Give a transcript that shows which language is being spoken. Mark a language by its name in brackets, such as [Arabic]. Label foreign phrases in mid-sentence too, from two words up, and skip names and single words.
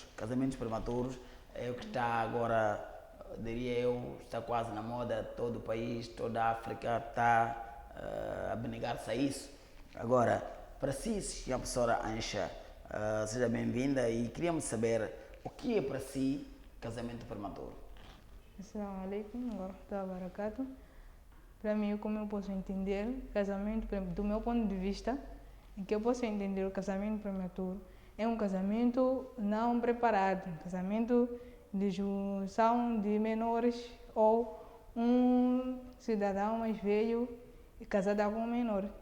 [Portuguese] Casamentos prematuros é o que está agora, diria eu, está quase na moda. Todo o país, toda a África está a abnegar-se a isso. Agora, para si, senhora professora Aisha, seja bem-vinda, e queríamos saber o que é para si casamento prematuro. [Arabic] السلام عليكم ورحمة الله وبركاته. [Portuguese] Para mim, como eu posso entender casamento, do meu ponto de vista, em que eu posso entender o casamento prematuro, é um casamento não preparado, um casamento de junção de menores ou um cidadão mais velho e casado com um menor.